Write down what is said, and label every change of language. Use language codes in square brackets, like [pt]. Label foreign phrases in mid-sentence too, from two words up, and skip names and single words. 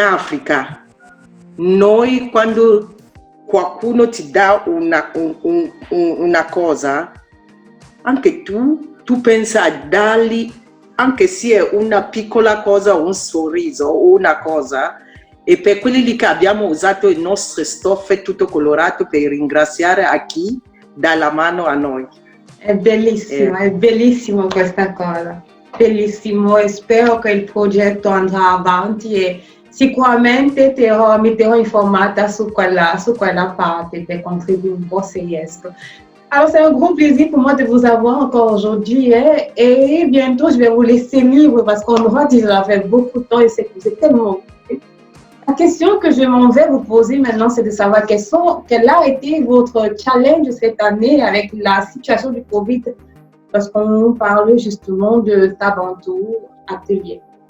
[it] Africa, noi quando qualcuno ti dà una cosa, anche tu pensi a dargli, anche se è una piccola cosa, un sorriso o una cosa, e per quelli lì che abbiamo usato le nostre stoffe tutto colorato per ringraziare a chi dà la mano a noi. È bellissimo questa cosa, bellissimo, e spero che il progetto andrà avanti e sicuramente mi terrò informata su quella parte per contribuire un po' se riesco. [fr] Alors, c'est un grand plaisir pour moi de vous avoir encore aujourd'hui et bientôt, je vais vous laisser libre parce qu'on aura déjà fait beaucoup de temps et c'est tellement... La question que je m'en vais vous poser maintenant, c'est de savoir quel a été votre challenge cette année avec la situation du Covid lorsqu'on parle justement de Tabantou Atelier.